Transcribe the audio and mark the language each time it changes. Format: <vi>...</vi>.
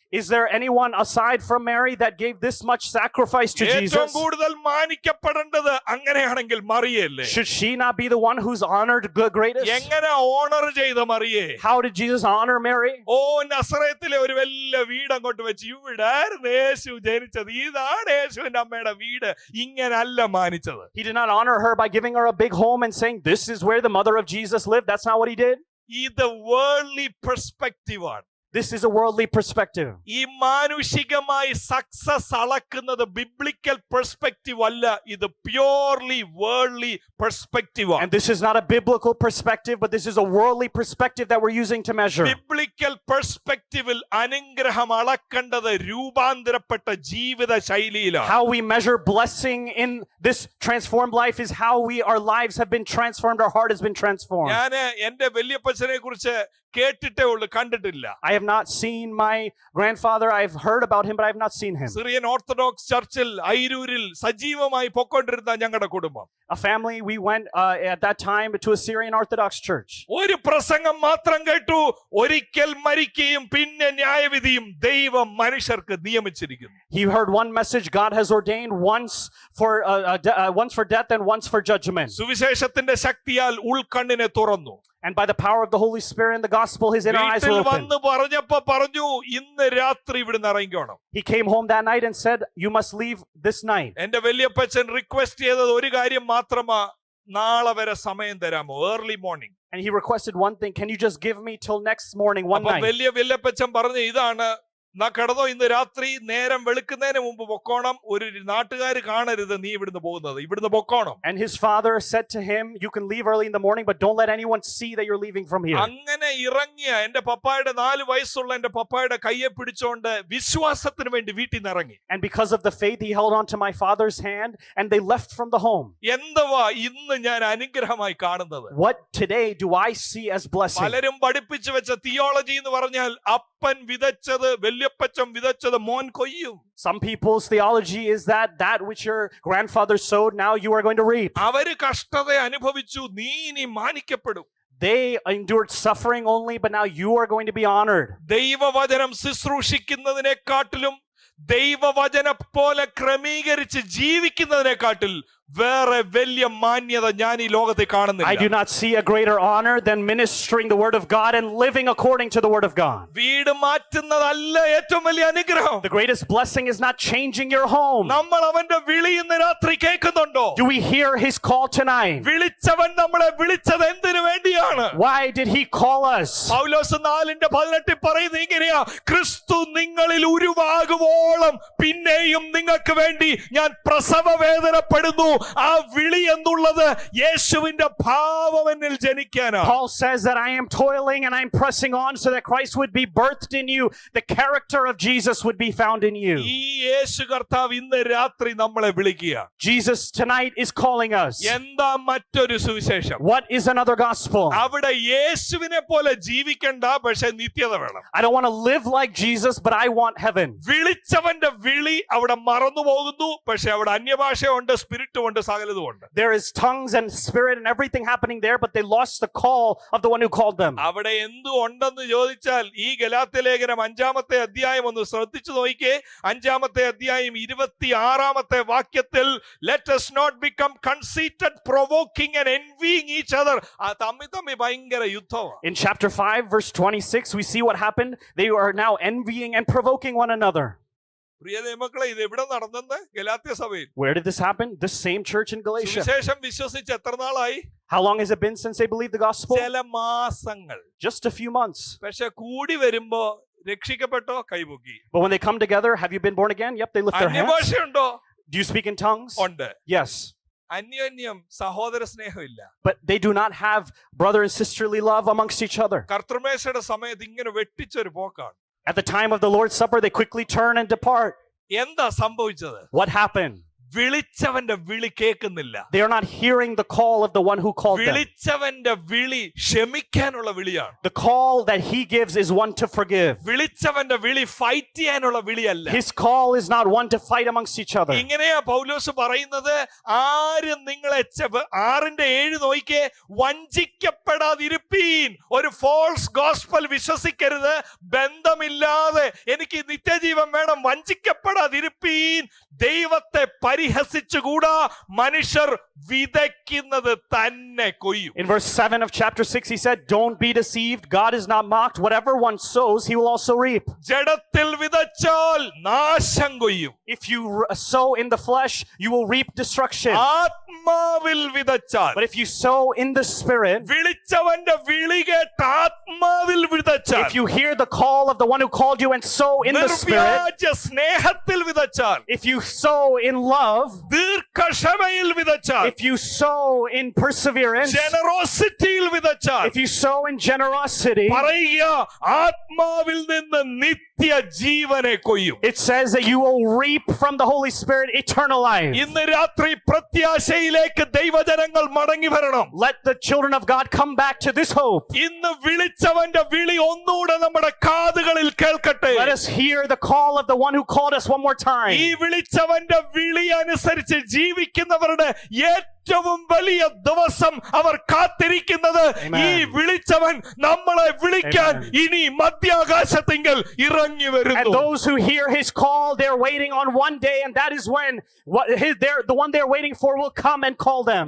<en>Is there anyone aside from Mary that gave this much sacrifice to</en> <ml>ഏറ്റവും</ml> <en>Jesus?</en> <ml>കൂടുതൽ മാനിക്കപ്പെടേണ്ടത് അങ്ങനെയാണെങ്കിൽ മറിയല്ലേ?</ml> <en>Should she not be the one who's honored the greatest?</en> <ml>എങ്ങനെ owner ചെയ്ത മറിയേ?</ml> <en>How did Jesus honor Mary?</en> <ml>ഓ, നസറേത്തിലെ ഒരു വലിയ വീട് അങ്ങോട്ട് വെച്ച്, ഇവിടായിരുന്നു യേശു ജനിച്ചത്, ഇതാണ് യേശുവിന്റെ അമ്മയുടെ വീട്, ഇങ്ങനല്ല മാനിച്ചത്.</ml> <en>He did not honor her by giving her a big home and saying, this is where the mother of Jesus lived. That's not what he did.</en> <ml>ഇത്</ml> <en>worldly perspective</en> <ml>ആണ്.</ml> <en>This is a worldly perspective.</en> <ml>ഈ മാനുഷികമായി success അളക്കുന്നത്</ml> <en>biblical perspective</en> <ml>അല്ല, ഇത്</ml> <en>purely worldly perspective</en> <ml>ആണ്.</ml> <en>And this is not a biblical perspective, but this is a worldly perspective that we're using to measure. Biblical പെർസ്പെക്റ്റീവിൽ</en> <ml>അനുഗ്രഹം അളക്കേണ്ടത് രൂപാന്തരപ്പെട്ട ജീവിത ശൈലിയിലാണ്.</ml> <en>How we measure blessing in this transformed life is how our lives have been transformed, our heart has been transformed.</en> <ml>ഞാൻ എന്റെ വല്യപ്പച്ചനെ കുറിച്ച് കേട്ടിട്ടേ ഉള്ളൂ, കണ്ടിട്ടില്ല.</ml> <en>I have not seen my grandfather. I've heard about him, but I have not seen him.</en> <ml>Syrian orthodox ചർച്ചിൽ ഐരൂരിൽ സജീവമായി പൊക്കൊണ്ടിരുന്ന ഞങ്ങളുടെ കുടുംബം,</ml> <en>A family, we went at that time to a Syrian Orthodox church.</en> <ml>ഒരു പ്രസംഗം മാത്രം കേട്ടു, ഒരിക്കൽ മരിക്കുകയും പിന്നെ ന്യായവിധിയും ദൈവം മനുഷ്യർക്ക് നിയമിച്ചിരിക്കുന്നു.</ml> <en>He heard one message. God has ordained once for death and once for judgment.</en> <ml>സുവിശേഷത്തിന്റെ ശക്തിയാൽ ഉൾക്കണ്ണിനെ തുറന്നു.</ml> <en>And by the power of the Holy Spirit and the gospel, his inner eyes were opened.</en> <ml>വന്ന് പറഞ്ഞപ്പോ പറഞ്ഞു, ഇന്ന് രാത്രി ഇവിടുന്ന് ഇറങ്ങിക്കോണം.</ml> <en>He came home that night and said, you must leave this night.</en> <ml>എന്റെ വല്യപ്പച്ചൻ റിക്വസ്റ്റ് ചെയ്തത് ഒരു കാര്യം മാത്രമാ, നാളെ വരെ സമയം തരാമോ?</ml> <en>Early morning. And he requested one thing. Can you just give me till next morning, one</en> <ml>അപ്പൊ</ml> <en>night?</en> <ml>വലിയ വല്യപ്പച്ചൻ പറഞ്ഞു, ഇതാണ് നാ കിടന്നോ, ഇന്ന് രാത്രി നേരം വെളുക്കുന്നതിന് മുമ്പ് പൊക്കോണം, ഒരു നാട്ടുകാർ കാണരുത് നീ ഇവിടുന്ന് പോകുന്നത്, ഇവിടുന്ന് പൊക്കോണം.</ml> <en>And his father said to him, you can leave early in the morning, but don't let anyone see that you're leaving from here.</en> <ml>അങ്ങനെ ഇറങ്ങിയ എന്റെ പപ്പായുടെ 4 വയസ്സുള്ള എന്റെ പപ്പായുടെ കയ്യെ പിടിച്ചോണ്ട് വിശ്വാസത്തിന് വേണ്ടി വീട്ടിൽ നിന്ന് ഇറങ്ങി.</ml> <en>And because of the faith, he held on to my father's hand, and they left from the home.</en> <ml>എന്തുവാ ഇന്ന് ഞാൻ അനുഗ്രഹമായി കാണുന്നത്?</ml> <en>What today do I see as blessing?</en> <ml>പലരും പഠിപ്പിച്ചു വെച്ച തിയോളജി എന്ന് പറഞ്ഞാൽ അപ്പൻ വിതച്ചത് വല്യപ്പച്ചൻ വിതച്ചത് മോൻ കൊയ്യും.</ml> <en>Some people's theology is that which your grandfather sowed, now you are going to reap.</en> <ml>അവര് കഷ്ടത അനുഭവിച്ചു, നീ ഇനി മാനിക്കപ്പെടും.</ml> <en>They endured suffering only, but now you are going to be honored.</en> <ml>ദൈവവചനം ശുശ്രൂഷിക്കുന്നതിനെക്കാട്ടിലും ദൈവവചനം പോലെ ക്രമീകരിച്ച് ജീവിക്കുന്നതിനെക്കാട്ടിൽ വേറെ വലിയ മാന്യത ഞാൻ ഈ ലോകത്തെ കാണുന്നില്ല.</ml> <en>I do not see a greater honor than ministering the word of God and living according to the word of God.</en> <ml>വീട് മാറ്റുന്നതല്ല ഏറ്റവും വലിയ അനുഗ്രഹം.</ml> <en>The greatest blessing is not changing your home.</en> <ml>നമ്മൾ അവന്റെ വിളി ഇന്ന് രാത്രി കേൾക്കുന്നുണ്ടോ?</ml> <en>Do we hear his call tonight?</en> <ml>വിളിച്ചവൻ നമ്മളെ വിളിച്ചത് എന്തിനു വേണ്ടിയാണ്?</ml> <en>Why did he call us?</en> <ml>പൗലോസ് 4:18 പറയുന്നത് ഇങ്ങനെയാ, ക്രിസ്തു നിങ്ങളിൽ ഉരുവാകുവോളം പിന്നെയും നിങ്ങൾക്ക് വേണ്ടി ഞാൻ പ്രസവ വേദനപ്പെടുന്നു. ആ വിളി എന്നുള്ളത് യേശുവിന്റെ ഭാവം എന്നിൽ ജനിക്കാനാണ്.</ml> <en>Paul says that I am toiling and I am pressing on so that Christ would be birthed in you, the character of Jesus would be found in you.</en> <ml>ഈ യേശു കർത്താവ് ഇന്ന് രാത്രി നമ്മളെ വിളിക്കുക.</ml> <en>Jesus tonight is calling us.</en> <ml>എന്താ മറ്റൊരു സുവിശേഷം?</ml> <en>What is another gospel?</en> <ml>അവിടെ യേശുവിനെ പോലെ ജീവിക്കണ്ട, പക്ഷെ നിത്യത വേണം.</ml> <en>I don't want to live like Jesus, but I want heaven.</en> <ml>വിളിച്ചവന്റെ വിളി അവിടെ മറന്നു പോകുന്നു, പക്ഷെ അവിടെ അന്യഭാഷയുണ്ട്, സ്പിരിറ്റും ഉണ്ട്, സകലതുമുണ്ട്.</ml> <en>There is tongues and spirit and everything happening there, but they lost the call of the one who called them.</en> <ml>അവിടെ എന്തു ഉണ്ടെന്ന് ചോദിച്ചാൽ ഈ ഗലാത്യ ലേഖനം 5-ാമത്തെ അധ്യായം ഒന്ന് ശ്രദ്ധിച്ചു നോക്കിക്കേ. 5-ാമത്തെ അധ്യായം 26-ാമത്തെ വാക്യത്തിൽ</ml> <en>let us not become conceited, provoking and envying each other.</en> <ml>ആ തമ്മി ഭയങ്കര യുദ്ധമാണ്.</ml> <en>In chapter 5 verse 26 we see what happened. They are now envying and provoking one another.</en> <ml>പ്രിയ ദൈവമക്കളെ, ഇത് എവിടെ നടന്നെന്ന്? ഗലാത്യ സഭയിൽ.</ml> <en>Where did this happen? This same church in Galatia.</en> <ml>സുവിശേഷം വിശ്വസിച്ച് എത്ര നാളായി?</ml> <en>How long has it been since they believed the gospel?</en> <ml>ചില മാസങ്ങൾ.</ml> <en>Just a few months.</en> <ml>പക്ഷെ കൂടി വരുമ്പോ രക്ഷിക്കപ്പെട്ടോ? കൈപൊക്കി.</ml> <en>But when they come together, have you been born again? Yep, they lift their hands.</en> <ml>അന്യഭാഷയുണ്ടോ?</ml> <en>Do you speak in tongues?</en> <ml>ഉണ്ട്.</ml> <en>Yes.</en> <ml>അന്യോന്യം സഹോദര സ്നേഹമില്ല.</ml> <en>But they do not have brother and sisterly love amongst each other.</en> <ml>കർത്തൃമേശയുടെ സമയത്ത് ഇങ്ങനെ വെട്ടിച്ചൊരു പോക്കാണ്.</ml> <en>At the time of the Lord's Supper, they quickly turn and depart.</en> <ml>എന്താ സംഭവിച്ചത്?</ml> <en>What happened?</en> <ml>വിളിച്ചവന്റെ വിളി കേൾക്കുന്നില്ല.</ml> <en>They are not hearing the call of the one who called them.</en> <ml>വിളിച്ചവന്റെ വിളി ക്ഷമിക്കാനുള്ള വിളിയാണ്.</ml> <en>The call that he gives is one to forgive.</en> <ml>വിളിച്ചവന്റെ വിളി fight ചെയ്യാനുള്ള വിളിയല്ല.</ml> <en>His call is not one to fight amongst each other.</en> <ml>ഇങ്ങനെയാ പൗലോസ് പറയുന്നത്, ആരും നിങ്ങളെ 6:7 നോക്കിക്കേ, വഞ്ചിക്കപ്പെടാതിരിപ്പീൻ. ഒരു</ml> <en>false gospel</en> <ml>വിശ്വസിക്കരുത്. ബന്ധമില്ലാതെ എനിക്ക് നിത്യജീവൻ വേണം, വഞ്ചിക്കപ്പെടാതിരിപ്പീൻ. ദൈവത്തെ പരിഹസിച്ചുകൂടാ. മനുഷ്യർ വിതയ്ക്കുന്നത് തന്നെ കൊയ്യും.</ml> <en>In verse 7 of chapter 6 he said, don't be deceived, God is not mocked. Whatever one sows, he will also reap.</en> <ml>ജഡത്തിൽ വിതച്ചാൽ നാശം കൊയ്യും.</ml> <en>If you sow in the flesh, you will reap destruction.</en> <ml>ആത്മാവിൽ വിതച്ചാൽ,</ml> <en>But if you sow in the spirit,</en> <ml>വിളിച്ചവന്റെ വിളി കേട്ട് ആത്മാവിൽ വിതച്ചാൽ,</ml> <en>if you hear the call of the one who called you and sow in the spirit,</en> <ml>നിർവ്യാജ സ്നേഹത്തിൽ വിതച്ചാൽ,</ml> <en>if you sow in love,</en> <ml>ദീർഘക്ഷമയിൽ വിതച്ചാൽ,</ml> <en>if you sow in perseverance,</en> <ml>ജനറോസിറ്റിയിൽ വിതച്ചാൽ,</ml> <en>if you sow in generosity,</en> <ml>പറയുക ആത്മാവിൽ നിന്ന് നിത്യജീവനെ കൊയ്യും.</ml> <en>it says that you will reap from the Holy Spirit eternal life.</en> <ml>ഇന്ന് രാത്രി പ്രത്യാശയിലേക്ക് ദൈവജനങ്ങൾ മടങ്ങി വരണം.</ml> <en>Let the children of God come back to this hope.</en> <ml>ഇന്ന് വിളിച്ചവന്റെ വിളി ഒന്നുകൂടെ നമ്മുടെ കാതുകളിൽ കേൾക്കട്ടെ.</ml> <en>Let us hear the call of the one who called us one more time.</en> <ml>ഈ വിളിച്ചവന്റെ വിളി അനുസരിച്ച് ജീവിക്കുന്നവരുടെ ഏറ്റവും വലിയ ദിവസം അവർ കാത്തിരിക്കുന്നത്, ഈ വിളിച്ചവൻ നമ്മളെ വിളിക്കാൻ ഇനി മധ്യാകാശത്തിങ്കൽ ഇറങ്ങി</ml> <en>And</en> <ml>വരുന്നു.</ml> <en>those who hear his call, they're waiting on one day, and that is when the one they're waiting for will come and call them.</en>